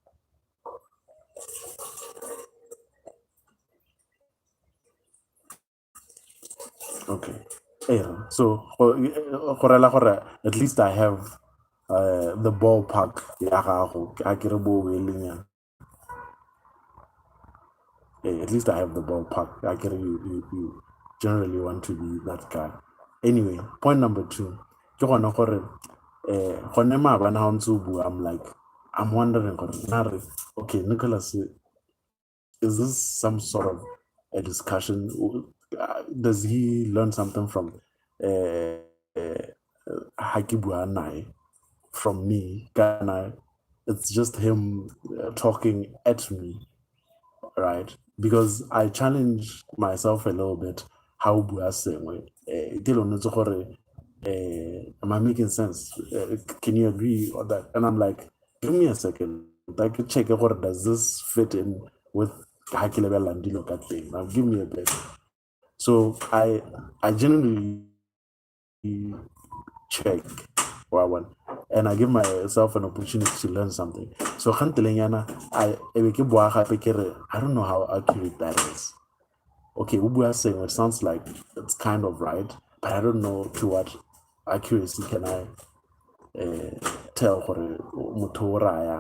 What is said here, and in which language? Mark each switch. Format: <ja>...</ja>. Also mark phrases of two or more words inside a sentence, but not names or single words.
<en>Okay. Yeah. So, at least I have the ballpark.</en> <tn>Ya gago, a ke re bo e leng yang.</tn> <en>At least I have the ballpark. I get you generally want to be that guy. Anyway, point number two.</en> <tn>Ke gona gore gone maabane ha o ntse o bua,</tn> <en>I'm like, I'm wondering</en> <tn>gore nare,</tn> <en>okay, Nicholas, is this some sort of a discussion? Does he learn something from Haki</en> <tn>bua nae,</tn> <en>from me? Kana, it's just him talking at me, right? Because I challenge myself a little bit.</en> <tn>How bua sengwe? Dilo ntse gore,</tn> <en>am I making sense? Can you agree on that? And I'm like, give me a second. I can check gore does this fit in with</en> <tn>ha ke lebelela dilo ka teng.</tn> <en>Now give me a bit. So I genuinely check one, and I give myself an opportunity to learn something. So I I don't know how accurate that is. Okay, Ubua saying it sounds like it's kind of right, but I don't know to what accuracy can I tell Mutoraya.</en>